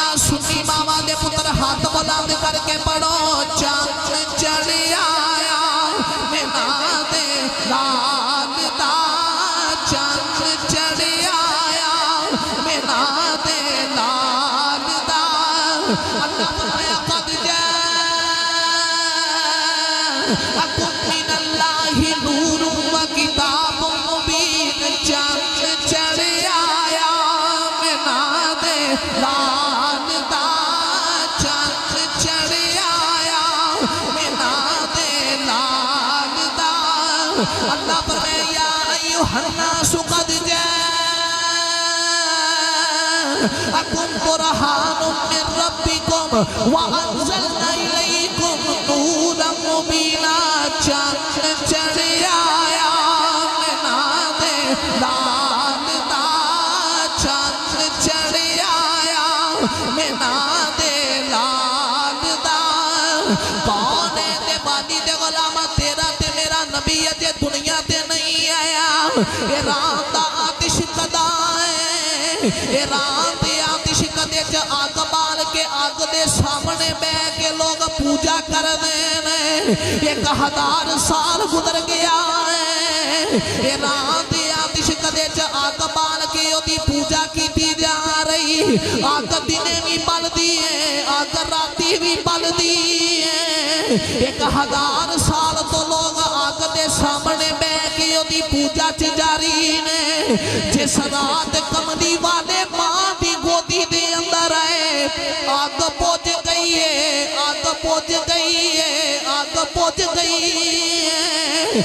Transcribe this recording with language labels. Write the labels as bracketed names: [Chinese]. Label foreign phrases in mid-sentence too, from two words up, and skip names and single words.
[Punjabi] سنی ماما دے پتر ہتھ بلند کر کے پڑھو، چن چڑھ آیا آمنہ دے لال دا، چن چڑھ آیا آمنہ دے لال دا. اللہ فرمایا [Arabic] قد جاءكم من الله نور و كتاب مبين, [Punjabi] چن چڑھ آیا آمنہ دے لال دا، چن چڑھ آیا آمنہ دے لال دا. اللہ فرمایا [Arabic] أيها الناس قد جاءكم برهان من ربكم و أنزلنا إليكم نورا مبينا, [Punjabi] چن چڑھ آیا آمنہ دے لال دا، چن چڑھ آیا آمنہ دے لال دا. کون ہے تے بانی دے غلام تیرا تے میرا نبی اجے دنیا تے نہیں آیا. یہ رات دا آتش کدہ ہے، یہ رات آتش کدے چ آگ بال کے کے اگ دے سامنے بہ کے لوگ پوجا کر دیں 1000 سال گزر گیا ہے رات آتش کدے اگ بال کے وہ پوجا کی جا رہی اگ دنے بھی بل دی ہے اگ راتی بھی بل دی ہے 1000 سال تو لوگ اگ دے سامنے بہ کے وہ پوجا جاری نے جس رات کملی والے ماں دی گودی دے اندر آئے آگ پہنچ گئی ہے آگ پہنچ گئی ہے آگ پہنچ گئی ہے